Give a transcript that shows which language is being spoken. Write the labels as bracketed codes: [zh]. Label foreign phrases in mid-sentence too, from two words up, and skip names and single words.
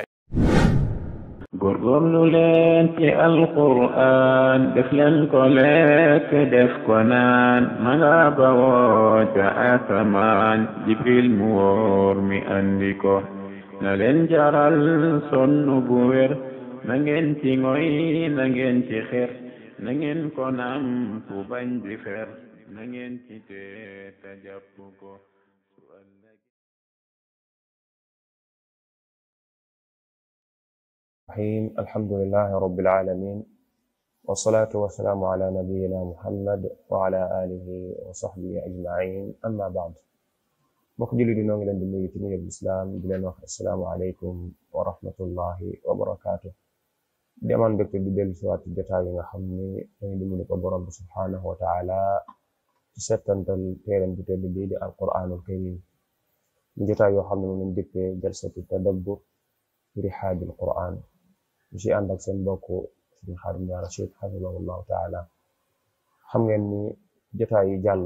[wo] góorgóorlu leen ci alquraan def leen ko lekk def ko naan ma nga bawoo ca asamaan jibril mu wóor mi andi ko na leen jaral sonn bu wér na ngeen ci ngoy na ngeen ci xer na ngeen ko nam fu bañ di fer na ngeen ci tee ta jàpp ko [ar] الحمد لله رب العالمين والصلاة والسلام على نبينا محمد وعلى آله وصحبه أجمعين أما بعد [wo] mbokk jullit di noo ngi leen di nuyu ci nuyub lislaam di leen wax [ar] السلام عليكم ورحمة الله وبركاته [wo] di amaan mbégte di dellu si waat ci jotaay yi nga xam ni dañu dimbali ko borom bi [ar] سبحانه و [wo] taala ci settantal téeram bu tedd bii di [ar] القرآن الكريم [wo] ñu jotaay yoo xam ne moom lañ dippee [ar] جلسة تدبر في رحاب القرآن [wo] ñu ci ànd ak seen mbokk Sëriñ Xaadim Njaay Rachid [ar] حفظه الله تعالى [wo] xam ngeen ni jotaay yi jàll